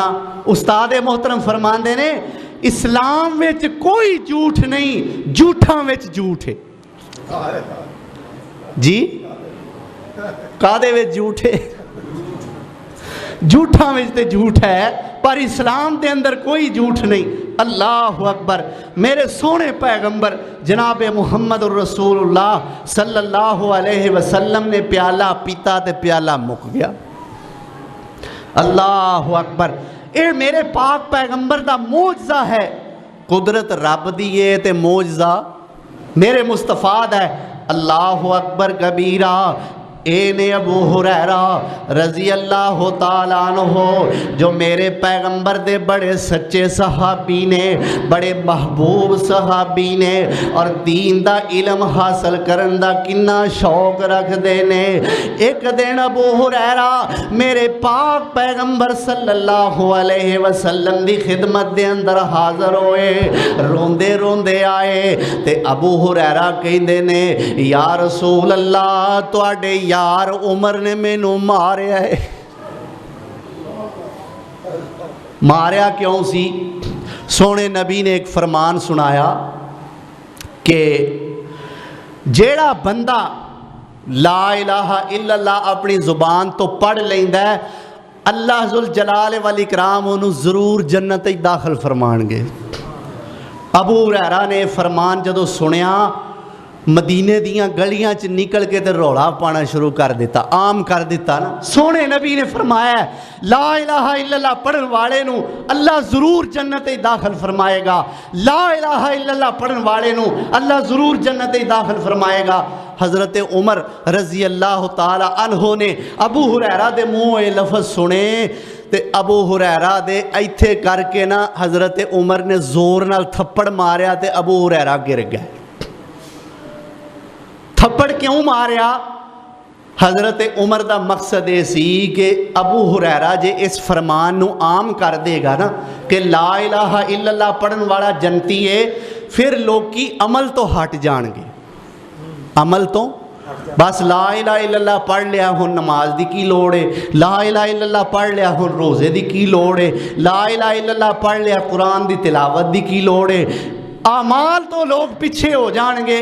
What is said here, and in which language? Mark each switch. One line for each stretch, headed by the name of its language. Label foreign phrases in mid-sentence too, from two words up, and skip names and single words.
Punjabi: استاد محترم فرماندے نے اسلام وچ کوئی جھوٹ نہیں، جھوٹا وچ جھوٹ ہے. جی کادے وچ جھوٹ ہے? جھوٹا وچ تے جھوٹ ہے، پر اسلام کے اندر کوئی جھوٹ نہیں.
Arabic: الله أكبر.
Punjabi: میرے سوہنے پیغمبر جناب محمد رسول اللہ
Arabic: صلى الله عليه وسلم
Punjabi: نے پیالہ پیتا تے پیالہ مک گیا.
Arabic: الله أكبر.
Punjabi: یہ میرے پاک پیغمبر دا معجزہ ہے۔ قدرت رب دی ہے تے معجزہ میرے مصطفیٰ دا ہے.
Arabic: الله أكبر كبيرا.
Punjabi: نے ابو ہریرہ
Arabic: رضي الله تعالى عنه
Punjabi: جو میرے پیغمبر دے بڑے سچے صحابی نے، بڑے محبوب صحابی نے، اور دین دا علم حاصل کرن دا کنا شوق رکھدے نے. اک دن ابو ہریرہ میرے پاک پیغمبر
Arabic: صلى الله عليه وسلم
Punjabi: دی خدمت دے اندر حاضر ہوئے، روندے روندے آئے تے ابو ہریرہ کہندے نے
Arabic: يا رسول الله
Punjabi: تہاڈے یار عمر نے مینوں ماریا ہے. ماریا کیوں سی? سوہنے نبی نے اک فرمان سنایا کہ جیہڑا بندہ
Arabic: لا إله إلا الله
Punjabi: اپنی زبان تو پڑھ لیندا ہے، اللہ
Arabic: ذو الجلال والإكرام
Punjabi: انہوں نے ضرور جنت ہی داخل فرمانگے. ابو ہریرہ نے فرمان جدوں سنیا، مدینے دیاں گلیاں چ نکل کے تے رولا پانا شروع کر دتا، عام کر دتا نا. سوہنے نبی نے فرمایا
Arabic: لا إله إلا الله
Punjabi: پڑھن والے نوں اللہ ضرور جنت ہی داخل فرمائے گا.
Arabic: لا إله إلا الله
Punjabi: پڑھن والے نوں اللہ ضرور جنت ہی داخل فرمائے گا. حضرت عمر
Arabic: رضي الله تعالى عنه
Punjabi: نے ابو ہریرہ دے منہ یہ لفظ سنے تے ابو ہریرہ دے ایتھے کر کے نا حضرت عمر نے زور نال تھپڑ ماریا تے ابو ہریرہ گر گیا. تھپڑ کیوں ماریا? حضرت عمر دا مقصد یہ سی کہ ابو ہریرہ جے اس فرمان نو عام کر دے گا نا کہ
Arabic: لا الہ الا اللہ
Punjabi: پڑھن والا جنتی ہے، پھر لوکی عمل تو ہٹ جان گے، عمل تو بس
Arabic: لا الہ الا اللہ
Punjabi: پڑھ لیا ہن نماز دی کی لوڑ ہے،
Arabic: لا الہ الا اللہ
Punjabi: پڑھ لیا ہن روزے دی کی لوڑ ہے،
Arabic: لا الہ الا اللہ
Punjabi: پڑھ لیا قرآن دی تلاوت دی کی لوڑ ہے، اعمال تو لوگ پیچھے ہو جان گے۔